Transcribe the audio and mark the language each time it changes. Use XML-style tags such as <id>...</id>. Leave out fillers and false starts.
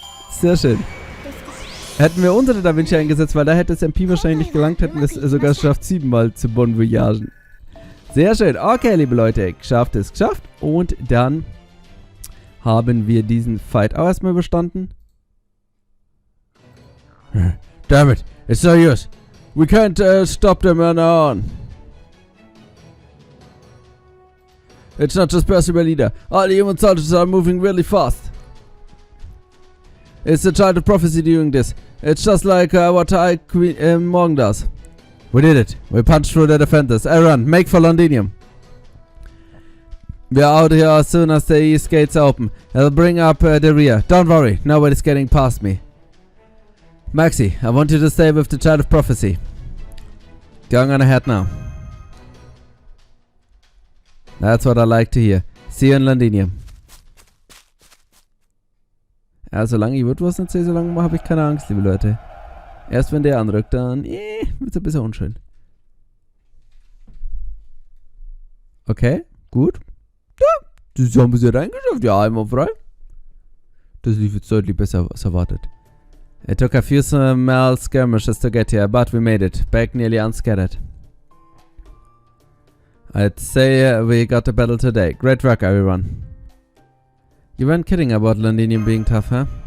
<de>Sehr schön. Hätten wir unsere Da Vinci eingesetzt, weil da hätte das MP wahrscheinlich nicht gelangt, hätten wir es sogar geschafft, 7-mal zu Bon Voyagen. Sehr schön. Okay, liebe Leute, geschafft ist geschafft. Und dann haben wir diesen Fight auch erstmal überstanden.</de> <en>Damn it, it's no use. We can't stop them on our own. It's not just Percival leader. All the human soldiers are moving really fast. It's the child of prophecy doing this. It's just like what Queen Morgan does. We did it. We punched through the defenders. Aaron, make for Londinium. We're out here as soon as the east gates open. I'll bring up the rear. Don't worry, nobody's getting past me. Maxi, I want you to stay with the child of prophecy. Going on ahead now. That's what I like to hear. See you in Londinium.</en> <de>Ja, solange ich was nicht sehe, solange habe ich keine Angst, liebe Leute. Erst wenn der anrückt, dann wird es ein bisschen unschön. Okay, gut. Ja, das haben wir sie reingeschafft. Ja, einmal frei. Das lief jetzt deutlich besser als erwartet.</de> <en>It took a few small skirmishes to get here, but we made it. Back nearly unscattered. I'd say we got the battle today. Great work, everyone. You weren't kidding about Londinium being tough, huh?</en>